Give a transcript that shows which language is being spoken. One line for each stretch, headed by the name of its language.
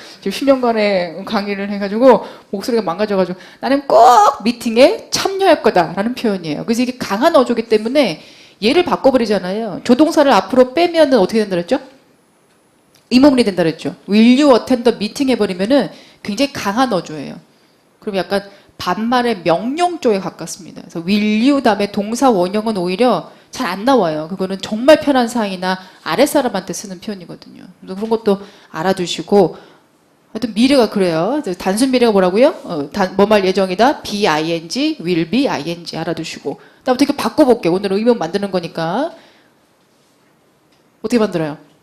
Korean: 지금 10년간의 강의를 해가지고 목소리가 망가져가지고 나는 꼭 미팅에 참여할 거다라는 표현이에요. 그래서 이게 강한 어조기 때문에 얘를 바꿔버리잖아요. 조동사를 앞으로 빼면은 어떻게 된다 그랬죠? 의문문이 된다 그랬죠.
English: Will you attend the meeting
Korean: 해버리면은 굉장히 강한 어조예요. 그럼 약간 반말의 명령 쪽에 가깝습니다. 그래서 will you 다음에 동사 원형은 오히려 잘 안 나와요. 그거는 정말 편한 상이나 아랫사람한테 쓰는 표현이거든요. 그런 것도 알아두시고 하여튼 미래가 그래요. 단순 미래가 뭐라고요? 뭐말 예정이다. be ing, will be ing 알아두시고 나 어떻게 바꿔볼게요. 오늘 의문 만드는 거니까 어떻게 만들어요?